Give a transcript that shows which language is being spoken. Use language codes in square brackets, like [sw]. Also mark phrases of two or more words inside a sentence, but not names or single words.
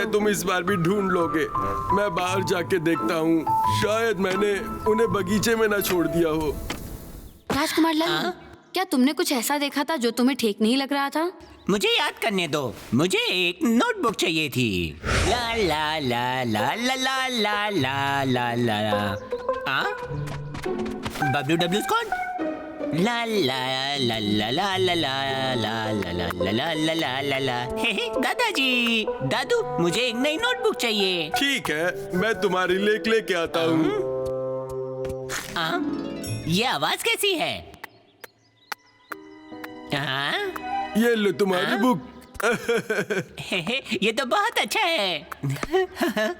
[hi] करो। तुम इस बार भी ढूंढ लोगे। मैं बाहर जाके देखता हूँ, शायद मैंने उन्हें बगीचे में ना छोड़ दिया हो। राजकुमार लाल, क्या तुमने कुछ ऐसा देखा था जो तुम्हें ठीक नहीं लग रहा था? मुझे याद करने दो। मुझे एक नोटबुक चाहिए थी। ला ला ला ला ला ला ला ला ला ला ला। हाँ? बबलू डब्लू स्कॉट? ला ला ला ला ला ला ला ला ला ला ला ला ला ला ला ला। हे दादाजी, दादू, मुझे एक नई नोटबुक चाहिए। ठीक है, मैं तुम्हारी लेके आता हूँ। ये आवाज कैसी है? हाँ? ये लो तुम्हारी बुक। ये तो बहुत अच्छा है।